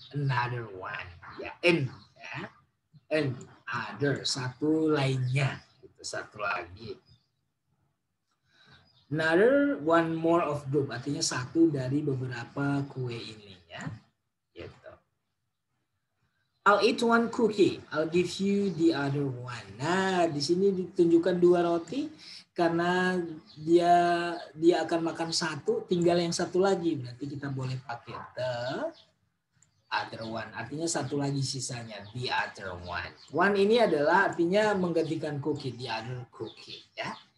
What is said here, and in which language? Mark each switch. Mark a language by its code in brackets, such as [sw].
[en] Another one. Ya, ya. Another, satu lainnya. [id] Itu satu lagi. [en] Another one more of group, [id] artinya satu dari beberapa kue ini ya. Gitu. [en] I'll eat one cookie, I'll give you the other one. [id] Nah, di sini ditunjukkan dua roti karena dia akan makan satu, tinggal yang satu lagi. Berarti kita boleh pakai the other one, artinya satu lagi sisanya, the other one. One ini adalah artinya menggantikan cookie, the other cookie ya.